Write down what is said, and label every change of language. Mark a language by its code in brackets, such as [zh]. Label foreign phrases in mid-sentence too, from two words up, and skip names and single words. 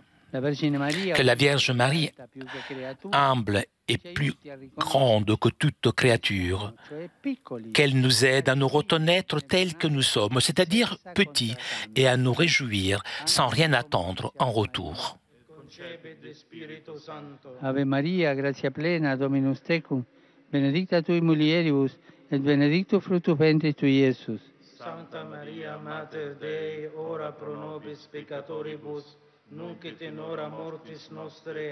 [fr] Que la Vierge Marie, humble et plus grande que toute créature, qu'elle nous aide à nous reconnaître tels que nous sommes, c'est-à-dire petits, et à nous réjouir sans rien attendre en retour. [la] Ave Maria, gratia plena, Dominus tecum, benedicta tui mulieribus, et benedictus fructus ventris tui, Iesus. Santa Maria, Mater Dei, ora pro nobis peccatoribus, nunc et in hora mortis nostre.